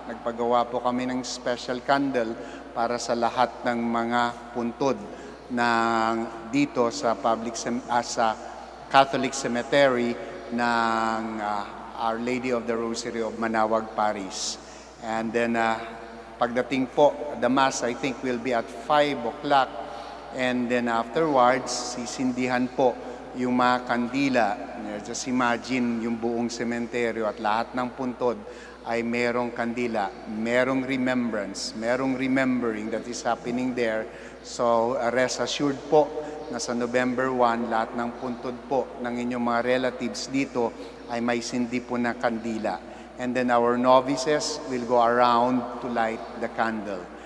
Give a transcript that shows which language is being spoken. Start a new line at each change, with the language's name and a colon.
Filipino: Nagpagawa po kami ng special candle para sa lahat ng mga puntod na dito sa sa Catholic Cemetery ng Our Lady of the Rosary of Manaoag Parish.
English: And then
Filipino: pagdating po,
English: the Mass I think will be at 5 o'clock. And then afterwards,
Filipino: sisindihan po yung mga kandila.
English: Just imagine
Filipino: yung buong sementeryo at lahat ng puntod ay merong kandila, merong remembrance, merong
English: remembering that is happening there. So rest assured
Filipino: po na sa November 1, lahat ng puntod po ng inyong mga relatives dito ay may sindi po na kandila.
English: And then our novices will go around to light the candle.